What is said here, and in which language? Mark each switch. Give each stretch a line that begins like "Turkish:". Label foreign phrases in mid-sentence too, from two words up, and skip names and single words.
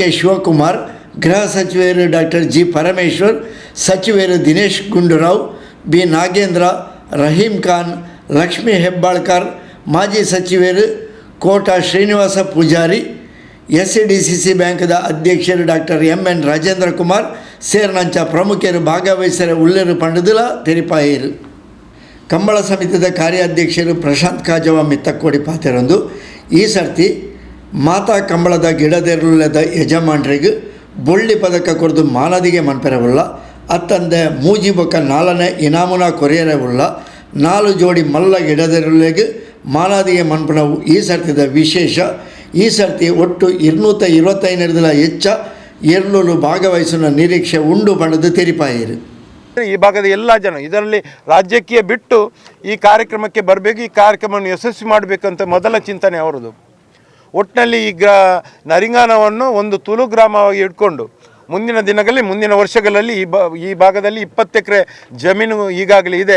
Tulu: ಶಿವಕುಮಾರ್, ಗೃಹ ಸಚಿವರು ಡಾಕ್ಟರ್ ಜಿ. ಪರಮೇಶ್ವರ್, ಸಚಿವರು ದಿನೇಶ್ ಗುಂಡೂರಾವ್, ಬಿ. ನಾಗೇಂದ್ರ, ರಹೀಂ ಖಾನ್, ಲಕ್ಷ್ಮೀ ಹೆಬ್ಬಾಳ್ಕರ್, ಮಾಜಿ ಸಚಿವರು ಕೋಟ ಶ್ರೀನಿವಾಸ ಪೂಜಾರಿ, SCDCC ಬ್ಯಾಂಕ್ದ ಅಧ್ಯಕ್ಷರು ಡಾಕ್ಟರ್ ಎಂ.ಎನ್. ರಾಜೇಂದ್ರ ಕುಮಾರ್ ಸೇರ್ನಂಚ ಪ್ರಮುಖರು ಭಾಗವಹಿಸಿದ ಉಳ್ಳೇರು ಪಂಡದುಲ ತೆರಿಪಾಯಿರು. ಕಂಬಳ ಸಮಿತಿದ ಕಾರ್ಯಾಧ್ಯಕ್ಷರು ಪ್ರಶಾಂತ್ ಕಾಜವ ಮಿತ್ತಕ್ಕೋಡಿ ಪಾತೆರೊಂದು ಈ ಸರ್ತಿ ಮಾತಾ ಕಂಬಳದ ಗಿಡದೆರುಳದ ಯಜಮಾನರಿಗೆ ಬೊಳ್ಳಿ ಪದಕ ಕೊರದು ಮಾನದಿಗೆ ಮನ್ಪೆರವುಳ್ಳ ಅತ್ತಂದೆ ಮೂಜಿಬೊಕ್ಕ 4ನೇ ಇನಾಮುನ ಕೊರಿಯರವುಳ್ಳ 4 ಜೋಡಿ ಮಲ್ಲ ಗಿಡದೆರುಳಿಗೆ ಮಾನದಿಗೆ ಮನ್ಪನವು ಈ ಸರ್ತಿದ ವಿಶೇಷ. ಈ ಸರ್ತಿ ಒಟ್ಟು 225 ಹೆಚ್ಚ ಎರಳು ಭಾಗವಹಿಸುವ ನಿರೀಕ್ಷೆ ಉಂಡು ಪಡೆದು ತೆರಿಪಾಯಿರು.
Kannada: ಈ ಭಾಗದ ಎಲ್ಲ ಜನ ಇದರಲ್ಲಿ ರಾಜ್ಯಕ್ಕೆ ಬಿಟ್ಟು ಈ ಕಾರ್ಯಕ್ರಮಕ್ಕೆ ಬರಬೇಕು, ಈ ಕಾರ್ಯಕ್ರಮವನ್ನು ಯಶಸ್ವಿ ಮಾಡಬೇಕಂತ ಮೊದಲ ಚಿಂತನೆ ಅವರದು. ಒಟ್ಟಿನಲ್ಲಿ ಈ ನರಿಂಗಾನವನ್ನು ಒಂದು ತುಳು ಗ್ರಾಮವಾಗಿ ಇಟ್ಕೊಂಡು ಮುಂದಿನ ದಿನಗಳಲ್ಲಿ ಮುಂದಿನ ವರ್ಷಗಳಲ್ಲಿ ಈ ಭಾಗದಲ್ಲಿ 20 ಎಕರೆ ಜಮೀನು ಈಗಾಗಲೇ ಇದೆ.